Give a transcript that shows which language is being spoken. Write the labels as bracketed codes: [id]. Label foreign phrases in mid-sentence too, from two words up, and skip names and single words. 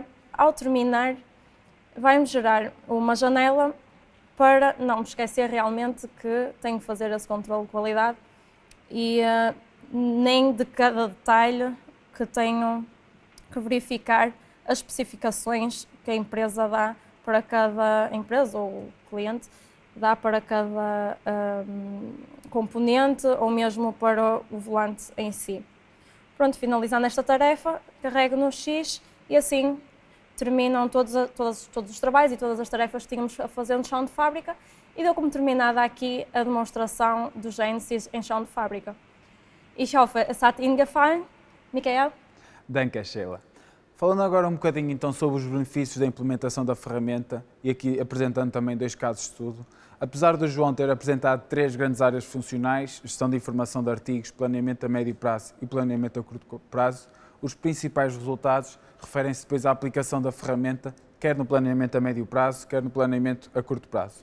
[pt] Ao terminar, vai-me gerar uma janela para não me esquecer realmente que tenho que fazer esse controle de qualidade e nem de cada detalhe que tenho que verificar as especificações que a empresa dá para cada empresa ou cliente dá para cada componente ou mesmo para o volante em si. Pronto, finalizando esta tarefa, carrego no X e assim terminam todos os trabalhos e todas as tarefas que tínhamos a fazer no chão de fábrica e deu como terminada aqui a demonstração do Genesis em chão de fábrica. [de] Ich hoffe, es hat Ihnen gefallen. Michael? Danke, Sheila. [pt] Falando agora um bocadinho então sobre os benefícios da implementação da ferramenta e aqui apresentando também 2 casos de estudo. Apesar do João ter apresentado 3 grandes áreas funcionais, gestão de informação de artigos, planeamento a médio prazo e planeamento a curto prazo, os principais resultados referem-se depois à aplicação da ferramenta, quer no planeamento a médio prazo, quer no planeamento a curto prazo.